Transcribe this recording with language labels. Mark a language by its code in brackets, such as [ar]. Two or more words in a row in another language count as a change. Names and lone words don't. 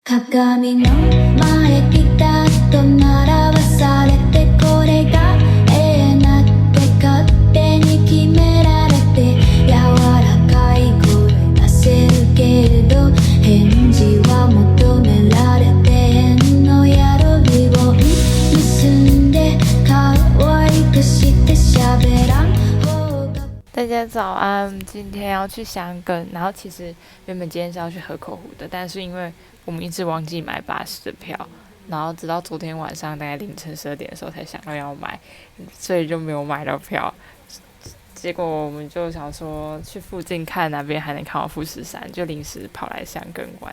[ja] 鏡の前ピタッと並ばされてこれが永遠なって勝手に決められて柔らかい声出せるけれど返事は求められてへんのやろリボン結んで可愛くして喋らん方が。 [zh] 大家早安，今天要去箱根，然后其实原本今天是要去河口湖的，但是因为我们一直忘记买巴士的票，然后直到昨天晚上大概凌晨12点的时候才想到要买，所以就没有买到票。结果我们就想说去附近看哪边还能看到富士山，就临时跑来箱根玩。